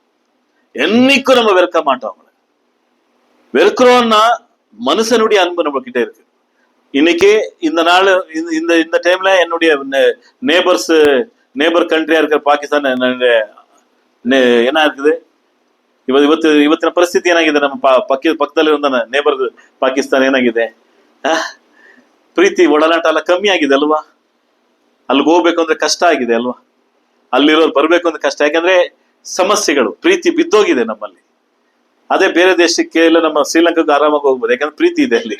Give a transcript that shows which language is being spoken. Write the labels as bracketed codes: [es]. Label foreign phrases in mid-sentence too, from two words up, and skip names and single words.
[ta] என்னைக்கும் நம்ம வெறுக்க மாட்டோம். அவங்களை வெறுக்கிறோம்னா மனுஷனுடைய அன்பு நம்ம கிட்ட இருக்கு. இன்னைக்கு இந்த நாள் இந்த டைம்ல என்னுடைய [en] neighbor country [ta] இருக்கிற பாகிஸ்தான் என்ன இருக்குது, [kn] ಇವತ್ತಿನ ಪರಿಸ್ಥಿತಿ ಏನಾಗಿದೆ, ನಮ್ಮ ಪಕ್ಕದಲ್ಲಿ ಇರೋ ನೇಬರ್ ಪಾಕಿಸ್ತಾನ ಏನಾಗಿದೆ, ಪ್ರೀತಿ ಒಡನಾಟ ಎಲ್ಲ ಕಮ್ಮಿ ಆಗಿದೆ ಅಲ್ವಾ. ಅಲ್ಲಿಗೆ ಹೋಗ್ಬೇಕು ಅಂದ್ರೆ ಕಷ್ಟ ಆಗಿದೆ ಅಲ್ವಾ, ಅಲ್ಲಿರೋರು ಬರ್ಬೇಕು ಅಂದ್ರೆ ಕಷ್ಟ. ಯಾಕಂದ್ರೆ ಸಮಸ್ಯೆಗಳು, ಪ್ರೀತಿ ಬಿದ್ದೋಗಿದೆ ನಮ್ಮಲ್ಲಿ. ಅದೇ ಬೇರೆ ದೇಶಕ್ಕೆ ಇಲ್ಲ ನಮ್ಮ ಶ್ರೀಲಂಕಾಗೆ ಆರಾಮಾಗಿ ಹೋಗ್ಬೋದು, ಯಾಕಂದ್ರೆ ಪ್ರೀತಿ ಇದೆ ಅಲ್ಲಿ.